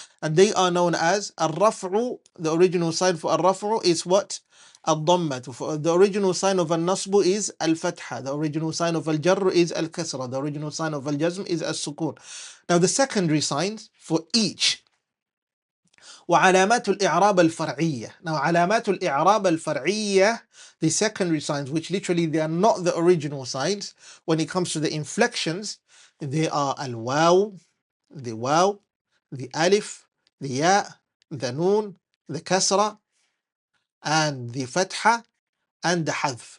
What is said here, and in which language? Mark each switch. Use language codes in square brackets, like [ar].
[en] And they are known as al-raf'u. The original sign for al-raf'u is what? Al-dhammatu. The original sign of al-nasbu is al-fatha. The original sign of al-jar is al-kasra. The original sign of al-jazm is al-sukun. Now the secondary signs for each. [ar] وعلامات الإعراب الفرعية. [en] Now [ar] علامات الإعراب الفرعية, [en] the secondary signs, which literally they are not the original signs. When it comes to the inflections, they are al-waw, the waw, the alif, the ya, the noon, the kasra, and the fatha, and the hadf.